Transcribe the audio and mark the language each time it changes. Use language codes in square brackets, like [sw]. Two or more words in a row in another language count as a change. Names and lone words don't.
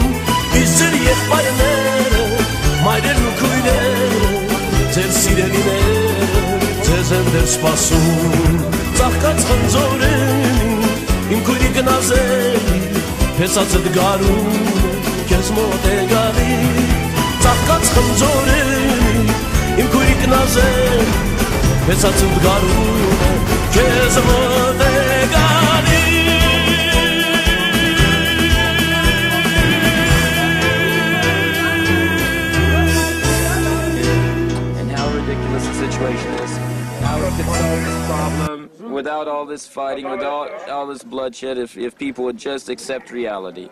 [hy] Իսկ ձեր եղբայրները, մայրերն ու քույրերը Ձեր սիրելիները, ձեզ են դեռ սպասում Ծաղկած խնձորենի Իմ քույրիկ նազելի, հեսածդ գարունը, քեզ մոտ է գալի Ծաղկած խնձորենի, իմ քույրիկ նազելի, հեսածդ գարունը, քեզ մոտ է գալի [en] And how ridiculous the situation is How we could solve this problem without all this fighting, without all this bloodshed, if people would just accept reality.